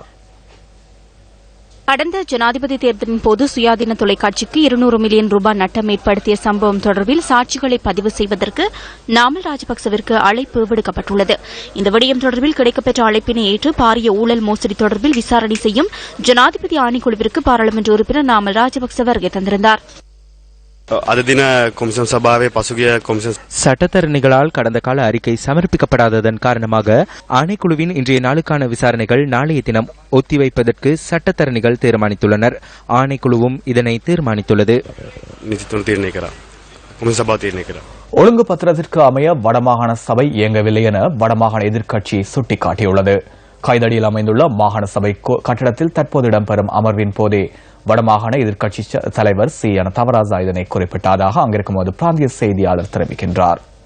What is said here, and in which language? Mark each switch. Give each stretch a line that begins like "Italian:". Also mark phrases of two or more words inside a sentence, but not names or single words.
Tamil: கடந்த ஜனாதிபதி தேர்தலின் போது சுயாதீன தொலைக்காட்சிக்கு 200 மில்லியன் ரூபாய் நட்டம் ஏற்படுத்திய சம்பவம் தொடர்பில் சாட்சிகளை பதிவு செய்வதற்கு நாமல் ராஜபக்சவிற்கு அழைப்பு விடுக்கப்பட்டுள்ளது. இந்த விடயம் தொடர்பில் கிடைக்கப்பெற்ற அழைப்பினை ஏற்று பாரிய ஊழல் மோசடி தொடர்பில் விசாரணை செய்யும் ஜனாதிபதி ஆணைக்குழுவிற்கு பாராளுமன்ற உறுப்பினர் நாமல் ராஜபக்ச வருகை தந்திருந்தார்.
Sinhala: අද දින කොමිෂන් සභාවේ පසුගිය කොමිෂන්
Tamil: சட்டத்தரணிகளால் கடந்த கால அறிக்கை சமர்ப்பிக்கப்படாததன் காரணமாக ஆணைக்குழுவின் இன்றைய நாளுக்கான விசாரணைகள் நாளைய தினம் ஒத்திவைப்பதற்கு சட்டத்தரணிகள் தீர்மானித்துள்ளனர். ஆணைக்குழுவும் இதனை தீர்மானித்துள்ளது.
Sinhala: නිතිතුන් තීරණය කරා. කොමිෂන් සභාව තීරණය කරා.
Tamil: ஒழுங்கு பத்திரத்திற்கு அமைய வடமாகாண சபை இயங்கவில்லை என வடமாகாண எதிர்க்கட்சி சுட்டிக்காட்டியுள்ளது. கைதடியில் அமைந்துள்ள மாகாண சபை கட்டடத்தில் தற்போது இடம்பெறும் அமர்வின் போதே வடமாகாண எதிர்க்கட்சி தலைவர் சி.என். தவராஜா இதனை குறிப்பிட்டதாக அங்கிருக்கும் ஒரு பிராந்திய செய்தியாளர் தெரிவிக்கின்றார்.